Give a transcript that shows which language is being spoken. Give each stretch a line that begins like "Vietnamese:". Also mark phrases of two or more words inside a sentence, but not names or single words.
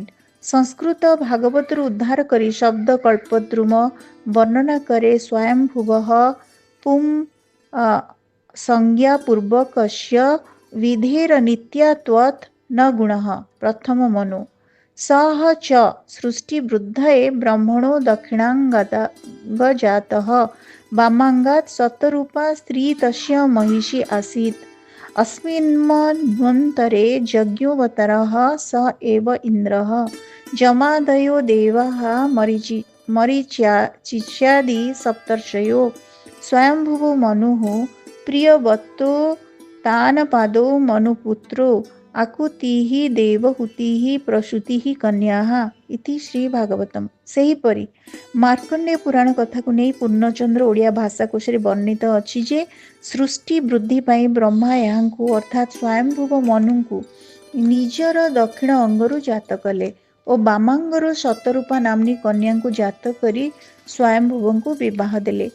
Odia: ସଂସ୍କୃତ ଭାଗବତରୁ ଉଦ୍ଧାର କରି ଶବ୍ଦ କଳ୍ପଦ୍ରୁମ ବର୍ଣ୍ଣନା କରେ
Sanskrit: ସ୍ୱୟଂଭୁବଃ ପୁଂ ସଂଜ୍ଞାପୂର୍ବକସ୍ୟ ବିଧେର ନିତ୍ୟାତ୍ୱତ୍ ନ ଗୁଣଃ। ପ୍ରଥମ ମନୁ। ସଃ ଚ ସୃଷ୍ଟିବୃଦ୍ଧये ବ୍ରହ୍ମଣୋ ଦକ୍ଷିଣାଙ୍ଗଜାତଃ ବାମାଙ୍ଗାତ୍ ଶତରୂପା ସ୍ତ୍ରୀ ତସ୍ୟ महिषी आसीत्। अस्मिन्मन्वन्तरे यज्ञोऽवतारः स एव इन्द्रः। जमादयो देवाः मरीचिष्यादि सप्तर्षयो। स्वयंभुवो मनुः प्रियवतो तानपादो मनुपुत्रो आकुतिः देवहूतिः प्रसूतिः कन्याः इति श्री भागवतम।
Odia: ସେହିପରି ମାର୍କଣ୍ଡେୟ ପୁରାଣ କଥାକୁ ନେଇ ପୂର୍ଣ୍ଣଚନ୍ଦ୍ର ଓଡ଼ିଆ ଭାଷାକୋଷରେ ବର୍ଣ୍ଣିତ ଅଛି ଯେ ସୃଷ୍ଟି ବୃଦ୍ଧି ପାଇଁ ବ୍ରହ୍ମା ଏହାଙ୍କୁ ଅର୍ଥାତ୍ ସ୍ୱୟଂଭୁବ ମନୁଙ୍କୁ ନିଜର ଦକ୍ଷିଣ ଅଙ୍ଗରୁ ଜାତ କଲେ ଓ ବାମାଙ୍ଗରୁ ଶତରୂପା ନାମ୍ନୀ କନ୍ୟାଙ୍କୁ ଜାତ କରି ସ୍ୱୟଂଭୁବଙ୍କୁ ବିବାହ ଦେଲେ।